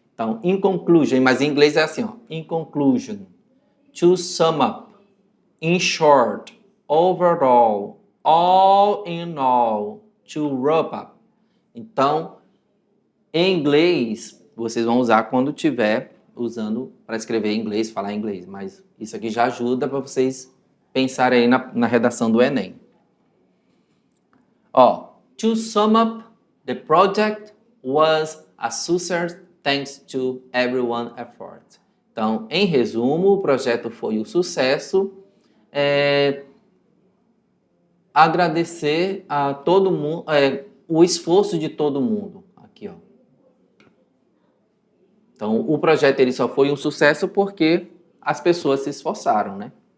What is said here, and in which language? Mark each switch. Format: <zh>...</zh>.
<pt>Então,</pt> <en>in conclusion,</en> <pt>mas em inglês é assim, ó,</pt> <en>in conclusion, to sum up, in short, overall, all in all, to wrap up.</en> <pt>Então, em inglês, vocês vão usar quando tiver usando para escrever em inglês, falar em inglês, mas isso aqui já ajuda para vocês pensarem aí na redação do Enem.</pt> <en>Ó, to sum up, the project was a success thanks to everyone's effort.</en> <pt>Então, em resumo, o projeto foi um sucesso. Agradecer a todo mundo, o esforço de todo mundo. Aqui, ó. Então, o projeto ele só foi um sucesso porque as pessoas se esforçaram, né?</pt>